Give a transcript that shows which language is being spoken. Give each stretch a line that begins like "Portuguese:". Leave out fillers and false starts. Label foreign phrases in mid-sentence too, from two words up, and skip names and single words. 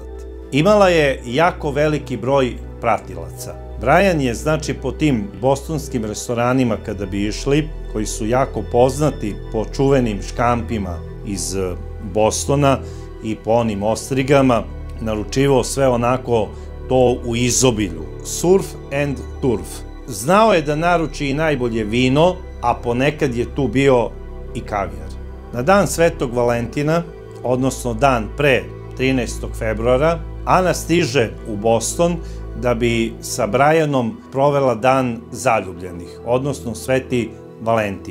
Serbian: Imala je jako veliki broj pratilaca. Brajan je, znači, po tim bostonskim restoranima kada bi išli, koji su jako poznati po čuvenim škampima iz Bostona i po onim ostrigama, naručivao sve onako to u izobilju.
English: Surf and turf.
Serbian: Znao je da naruči i najbolje vino, a ponekad je tu bio i kavijar. Na dan Svetog Valentina, odnosno dan pre 13. februara, Ana stiže u Boston da bi sa Brajanom provela dan zaljubljenih, odnosno Sveti Valentin.